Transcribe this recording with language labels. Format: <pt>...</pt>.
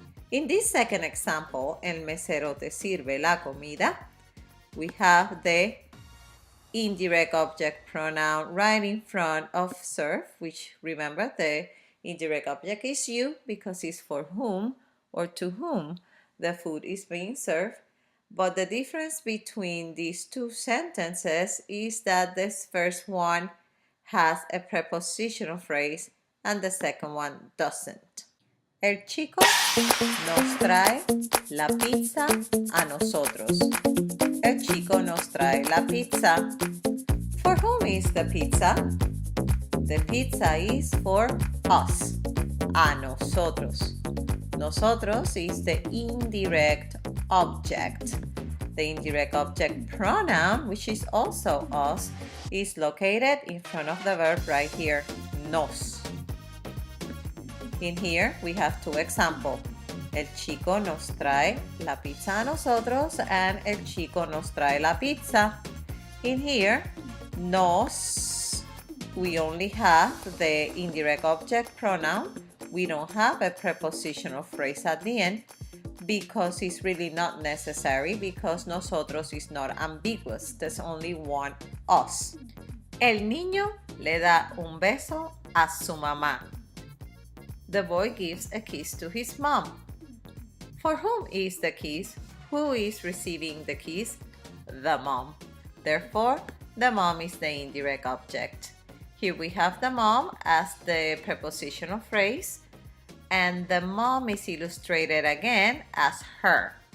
<en>In this second example,</en> <es>el mesero te sirve la comida,</es> <en>we have the indirect object pronoun right in front of serve, which remember the indirect object is you because it's for whom or to whom the food is being served. But the difference between these two sentences is that this first one has a prepositional phrase and the second one doesn't.</en> <es>El chico nos trae la pizza a nosotros. El chico nos trae la pizza.</es> <en>For whom is the pizza? The pizza is for us,</en> <es>a nosotros.</es> <en>Nosotros is the indirect object. The indirect object pronoun, which is also us, is located in front of the verb right here, nos. In here, we have two examples.</en> <es>El chico nos trae la pizza a nosotros</es> <en>and</en> <es>el chico nos trae la pizza.</es> <en>In here, nos, we only have the indirect object pronoun. We don't have a prepositional phrase at the end because it's really not necessary because nosotros is not ambiguous. There's only one us.</en> <es>El niño le da un beso a su mamá.</es> <en>The boy gives a kiss to his mom. For whom is the kiss? Who is receiving the kiss? The mom. Therefore, the mom is the indirect object. Here we have the mom as the prepositional phrase, and the mom is illustrated again as her.</en>